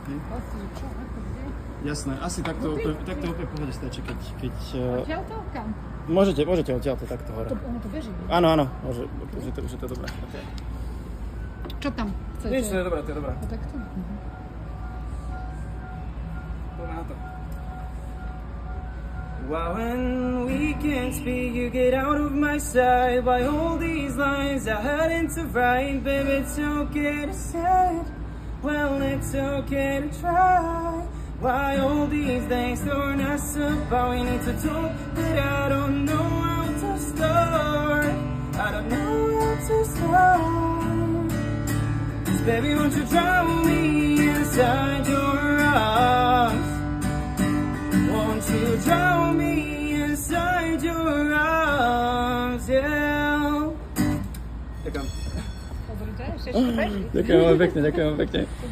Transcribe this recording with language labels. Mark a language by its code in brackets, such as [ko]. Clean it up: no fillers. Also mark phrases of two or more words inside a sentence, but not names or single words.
[sk] Jasné, asi takto úplne pohode stačí, keď... Odtiaľ to? Kam? Môžete odtiaľto takto hore. Ono to beží. Áno, môže, že to je dobré. Okay. Čo tam chcete? Nič, to je dobré. No takto? Poďme na to. [en] Why when we can't speak, you get out of my sight. By all these lines I hadn't to write. Baby, it's okay to say it. Well, it's okay to try. Why all these things don't ask about? We need to talk, but I don't know how to start. I don't know how to start. 'Cause baby, won't you drown me inside your arms? Won't you drown me inside your arms? Yeah. [sk] Ďakujem. Pozrite, ešte beží. Ďakujem veľmi pekne.